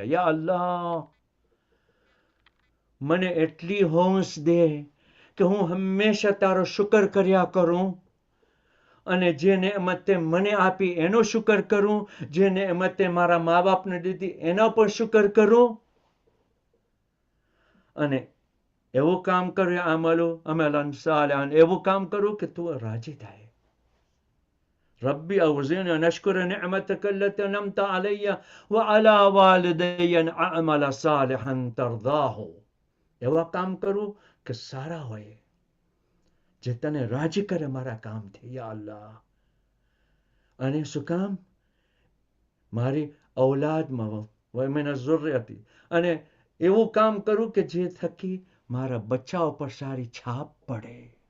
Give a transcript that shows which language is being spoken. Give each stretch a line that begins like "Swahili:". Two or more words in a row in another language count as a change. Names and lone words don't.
Arabic: يا الله,
Gujarati: મને એટલી હોશ દે કે હું હંમેશા તારો શુકર કર્યા કરું અને જે નેમતે મને આપી એનો શુકર કરું, જે નેમતે મારા મા બાપને દીધી એનો પણ શુકર કરું. અને એવું કામ કર્યું
Arabic: عملا صالحا,
Gujarati: એવું કામ કરું કે તું રાજી થાય.
Arabic: ربي أوزعني أن أشكر نعمتك التي أنعمت علي وعلى والدي أن أعمل صالحا ترضاه.
Gujarati: એવા કામ કરું કે સારા હોય, જે તને રાજી કરે મારા કામથી
Arabic: يا الله.
Gujarati: અને શું કામ? મારી ઔલાદમાં
Arabic: ومن ذريتي,
Gujarati: અને એવું કામ કરું કે જે થકી મારા બચ્ચાઓ પર સારી છાપ પડે.